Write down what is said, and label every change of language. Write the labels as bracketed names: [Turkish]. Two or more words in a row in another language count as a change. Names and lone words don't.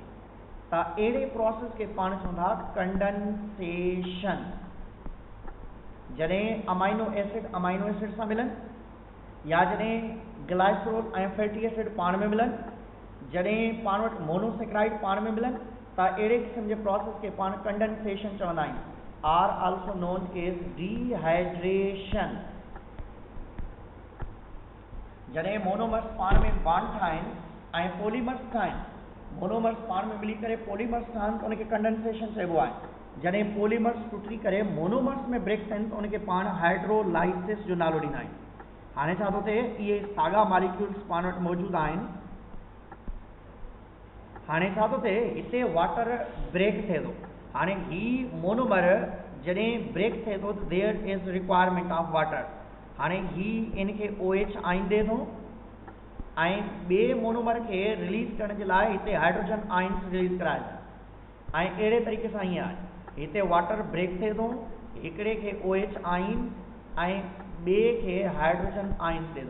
[Sindhi] त अहिड़े प्रोसेस खे पाण चऊं था कंडेंसेशन। जॾहिं [English] amino acid [Sindhi] सां मिलनि या जॾहिं ग्लाइसरोल ऐं [English] fatty acid [Sindhi] पाण में मिलनि, जॾहिं पाण वटि मोनोसेक्राइड पाण में मिलनि, त अहिड़े क़िस्म जे प्रोसेस खे पाण कंडेंसेशन चवंदा आहियूं, [English] are also known as dehydration. [Sindhi] जॾहिं मोनोमर्स पाण में बॉन्ड ठाहिनि ऐं पॉलीमर्स ठाहिनि, मोनोमर्स पाण में मिली करे पॉलीमर्स ठहनि त उनखे कंडेंसेशन चइबो आहे। जॾहिं पॉलीमर्स टुटी करे मोनोमर्स में ब्रेक थियनि त उनखे पाण हाइड्रोलाइसिस जो नालो ॾींदा आहियूं। हाणे छा थो थिए, इहे साॻा मॉलिक्यूल्स पाण वटि मौजूदु आहिनि। हाणे छा थो थिए, हिते [English] water break [Sindhi] थिए थो। हाणे ही मोनोमर जॾहिं ब्रेक थिए थो त [English] there is requirement of water. [Sindhi] हाणे ही इनखे [English] OH ion [Sindhi] ॾिए थो ऐं ॿिए मोनोमर खे रिलीज़ करण जे लाइ हिते [English] hydrogen ions [Sindhi] रिलीज़ कराए थो। ऐं अहिड़े तरीक़े सां ईअं आहे, हिते [English] water break [Sindhi] थिए थो, हिकिड़े खे [English] OH ion [Sindhi] ऐं ॿिए खे [English] hydrogen ions [Sindhi] ॾिए थो।